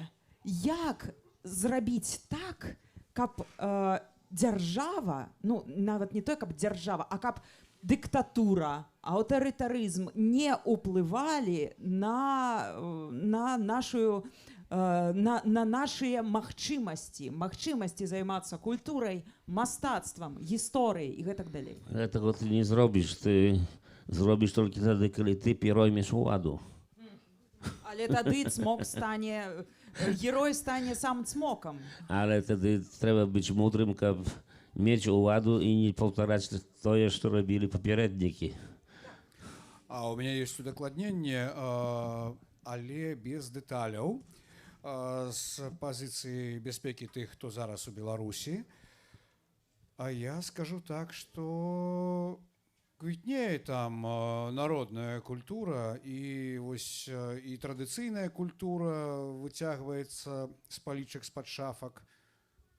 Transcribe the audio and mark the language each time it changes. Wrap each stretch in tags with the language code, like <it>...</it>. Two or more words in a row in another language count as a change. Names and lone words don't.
<be>Як зрабіць так, каб дзяржава, ну нават не той, каб дзяржава, а каб дыктатура, аўтарытарызм не ўплывалі на нашу на нашыя магчымасці займацца культурай, мастацтвам, гісторыяй і гэтак далей. Гэтага ты не зробіш, ты зробіш толькі тады, калі ты пероймеш уладу. Але тады цмок стане, герой стане сам цмокам.</be> <pl>Ale wtedy trzeba być mądrym, kab mieć uładu i nie powtarzać to, co robili poprzedniki.</pl> <be>А</be> <ru>у меня есть</ru> <be>удакладненне, але без дэталяў з пазіцыі бяспекі тых, хто зараз у Беларусі. А я скажу так, што квітнее там народная культура і вось і традыцыйная культура выцягваецца з палічак, з-пад шафак.</be>